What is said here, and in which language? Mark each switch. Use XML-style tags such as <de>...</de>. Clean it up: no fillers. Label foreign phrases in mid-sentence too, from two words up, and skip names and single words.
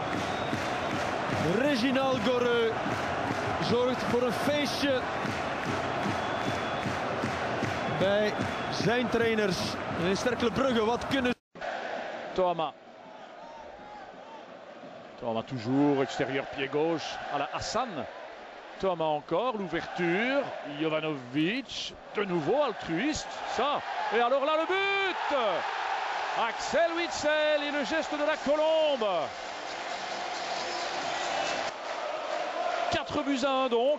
<nl>Reginald Goreu zorgt voor een feestje bij zijn trainers. En in Cercle Brugge, wat kunnen...</nl> <fr>Toama. Toama toujours, extérieur pied gauche à la Hassan. Toama encore, l'ouverture. Jovanovic, de nouveau altruiste. Ça. Et alors là, le but! Axel Witsel et le geste de la colombe. 4 buts à 1 donc.</fr>